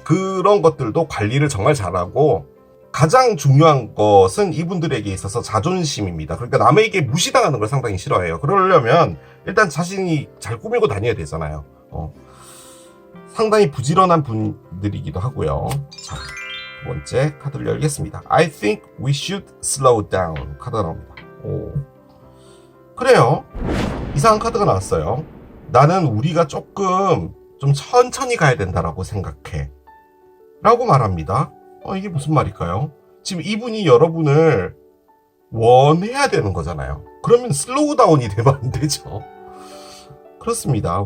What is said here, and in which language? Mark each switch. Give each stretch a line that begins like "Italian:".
Korean: 그런 것들도 관리를 정말 잘하고, 가장 중요한 것은 이분들에게 있어서 자존심입니다. 그러니까 남에게 무시당하는 걸 상당히 싫어해요. 그러려면 일단 자신이 잘 꾸미고 다녀야 되잖아요. 상당히 부지런한 분들이기도 하고요. 자, 두 번째 카드를 열겠습니다.
English: I think we should slow down
Korean: 카드가 나옵니다. 그래요. 이상한 카드가 나왔어요. 나는 우리가 조금 좀 천천히 가야 된다라고 생각해. 라고 말합니다. 이게 무슨 말일까요? 지금 이분이 여러분을 원해야 되는 거잖아요. 그러면 슬로우 다운이 되면 안 되죠. 그렇습니다.